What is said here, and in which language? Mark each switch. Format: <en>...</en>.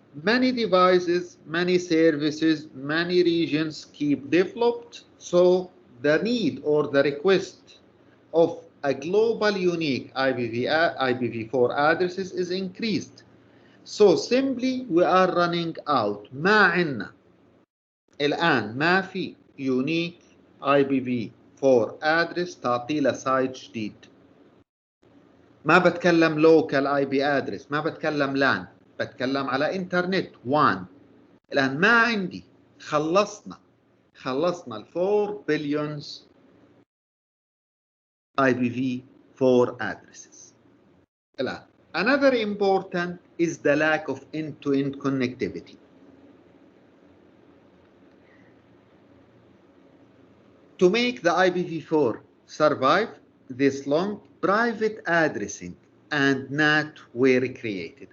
<en>Many devices, many services, many regions keep developed, so the need or the request of a global unique IPv4 addresses is increased. So simply we are running out.</en> <ar>ما عنا الآن ما في unique IPv4 address تعطي له سايت جديد. ما بتكلم local IP address، ما بتكلم LAN، بتكلم على انترنت WAN. الآن ما عندي، خلصنا ال 4 billion IPv4 addresses.</ar> <en>الآن another important is the lack of end-to-end connectivity. To make the IPv4 survive this long, private addressing and NAT were created.</en>